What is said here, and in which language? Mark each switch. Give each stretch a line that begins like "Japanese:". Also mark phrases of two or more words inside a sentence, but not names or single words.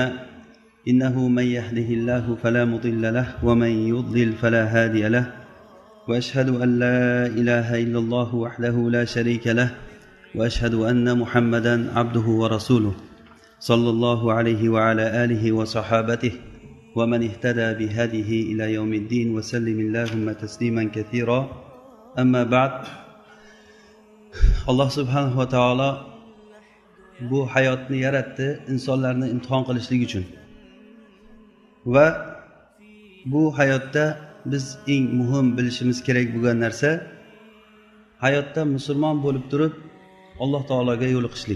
Arabic: إنه من يهده الله فلا مضل له ومن يضلل فلا هادي له وأشهد أن لا إله إلا الله وحده لا شريك له وأشهد أن محمدا عبده ورسوله صلى الله عليه وعلى آله وصحابته ومن اهتدى بهديه إلى يوم الدين وسلم اللهم تسليما كثيرا أما بعد الله سبحانه وتعالى
Uzbek: bu hayotni yaratdi insonlarni imtihon qilishlik uchun va bu hayotda biz eng muhim bilishimiz kerak bo'lgan narsa hayotda musulmon bo'lib turib Alloh taologa yo'liqishlik.